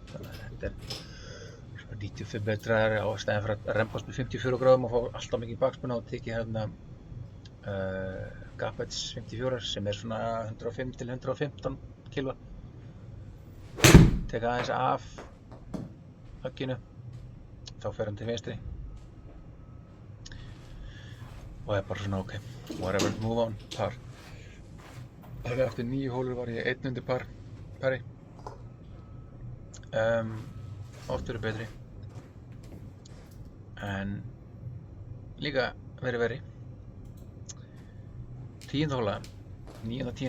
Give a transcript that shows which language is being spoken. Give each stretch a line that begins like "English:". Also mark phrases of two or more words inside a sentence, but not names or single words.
Icelandic: Þannig að þetta er svona 95 metrar á stæðin fyrir að rembast með 54 gráðum og fá alltaf mikið bakspunna og tekið hérna Gap-Edge 54 sem er svona 105 til 115 kg. Teka aðeins af högginu. Þá fer hann til vinstri. Og það er bara svona
English: ok, whatever, move on,
Icelandic: par. Eftir 9 hólur var ég 1 undir pari. Oft verið betri. En líka verið. 10. hóla, 9. og 10.